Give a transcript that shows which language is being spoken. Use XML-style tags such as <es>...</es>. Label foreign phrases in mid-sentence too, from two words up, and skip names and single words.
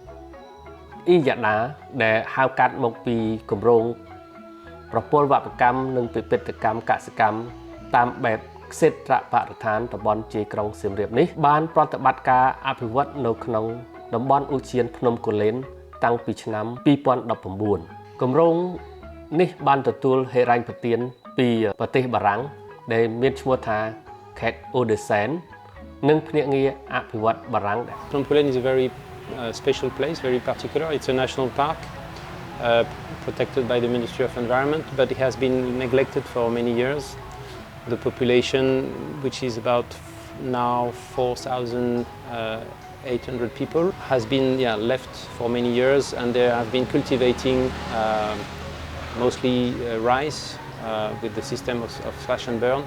<km>Iyada ដែលហៅកាត់មកពីគម្រោងប្រព័ន្ធវប្បកម្មនិងពិពិធកម្មកសិកម្មតាមបែបเศรษฐបរិស្ថានតំបន់ជាក្រុងសៀមរាបនេះបានប្រតិបត្តិការអភិវឌ្ឍនៅក្នុងតំបន់ឧទ្យានភ្នំគូលែនតាំងពីឆ្នាំ2019គម្រោងនេះបានទទួលហិរញ្ញប្បទានពីប្រទេសបារាំងដែលមានឈ្មោះថា Khet Odesen និងភ្នាក់ងារអភិវឌ្ឍបារាំង</km> <en>Phnom Kulen is a very special place, very particular. It's a national park protected by the Ministry of Environment, but it has been neglected for many years. The population, which is about now 4,800 people, has been left for many years, and they have been cultivating mostly rice with the system of slash and burn.</en>